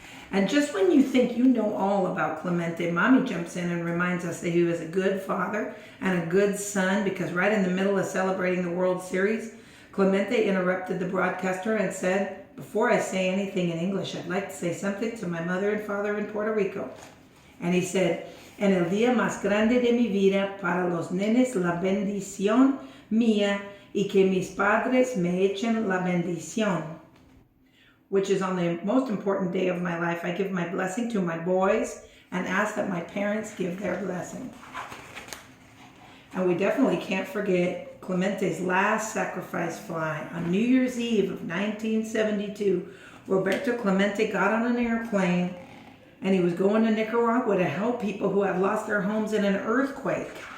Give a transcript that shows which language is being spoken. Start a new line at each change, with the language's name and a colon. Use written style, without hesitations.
English: And just when you think you know all about Clemente, Mommy jumps in and reminds us that he was a good father and a good son, because right in the middle of celebrating the World Series, Clemente interrupted the broadcaster and said, before I say anything in English, I'd like to say something to my mother and father in Puerto Rico. And he said,
Spanish: en el día más grande de mi vida, para los nenes la bendición mía y que mis padres me echen la bendición.
English: Which is on the most important day of my life, I give my blessing to my boys and ask that my parents give their blessing. And we definitely can't forget Clemente's last sacrifice fly. On New Year's Eve of 1972, Roberto Clemente got on an airplane and he was going to Nicaragua to help people who had lost their homes in an earthquake.